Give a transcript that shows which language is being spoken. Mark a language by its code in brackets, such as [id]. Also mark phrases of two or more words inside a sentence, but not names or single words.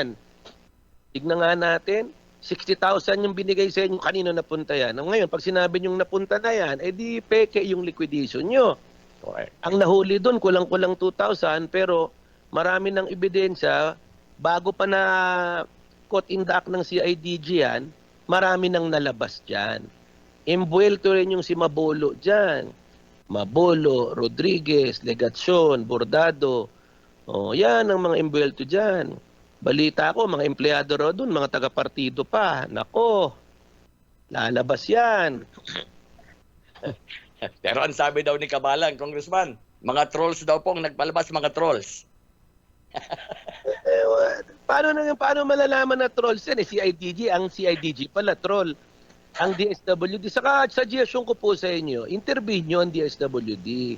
[tl] Tignan nga natin, 60,000 yung binigay sa inyo, kanino napunta yan. Ngayon, pag sinabi nyo napunta na yan, di peke yung liquidation nyo. Okay. Ang nahuli doon, kulang-kulang 2,000, pero marami ng ebidensya, bago pa na [en] caught in the act [tl] ng CIDG yan, marami nang nalabas dyan. Imbuelto rin yung si Mabolo dyan. Mabolo, Rodriguez, Legasyon, Bordado. Yan ang mga imbuelto dyan. Balita ko, mga empleyado raw doon, mga taga-partido pa. Nako, lalabas yan. Pero ang sabi daw ni Kabalan, Congressman, mga trolls daw pong nagpalabas, mga trolls. Paano malalaman na trolls yan? CIDG, ang CIDG pala, troll. Ang DSWD, saka suggestion ko po sa inyo, interview nyo ang DSWD.